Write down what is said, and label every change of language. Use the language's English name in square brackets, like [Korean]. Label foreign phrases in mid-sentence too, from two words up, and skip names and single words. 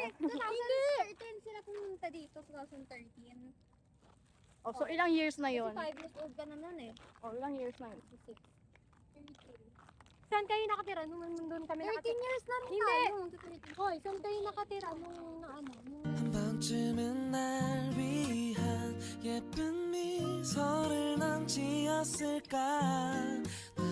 [Filipino] Hindi, 2013 sila pumunta dito, 2013. Oh, so ilang years na Kasi yon? 5 years old ka na nun eh. Oh, ilang years na yun? Saan kayo nakatira? Nung nandun kami 13 nakatira. years na rin Hindi. tayo. Hoy, saan kayo nakatira nung nung [Korean] 한 번쯤은 날 위한 예쁜 미소를 넌 지었을까